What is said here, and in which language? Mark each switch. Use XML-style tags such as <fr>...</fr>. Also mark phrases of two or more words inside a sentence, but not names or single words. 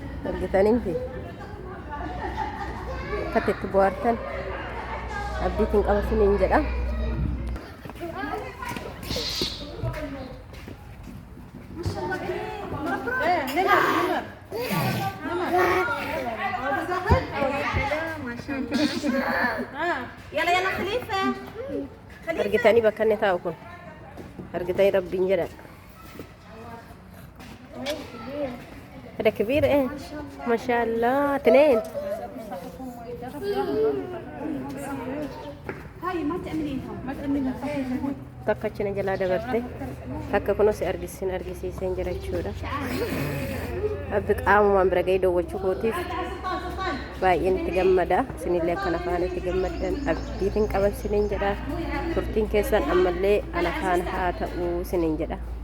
<om>argitanii fi akkatti itti bohaartan abdiitiin qaba isiniin jedha.</om> <ar>يلا يلا خليفة</ar> <om>argitanii bakka inni taa'u kun argitanii rabbiin jedha.</om> <ar>هذا كبير ايه ما شاء الله 2 هاي ما تأمنينهم ما تأمنينهم</ar> <om>takka achina jalaa dabarte takka kunuunsi argisiiseen jira jechuudha. Abbi qaamumaan bira gahee daawwachuu kootiif baay'een itti gammada. Isinillee akkana faana itti gammaddan abdiitiin qaban isiniin jedha. Turtiin keessan ammallee ana faana haa ta'uu isiniin jedha.</om>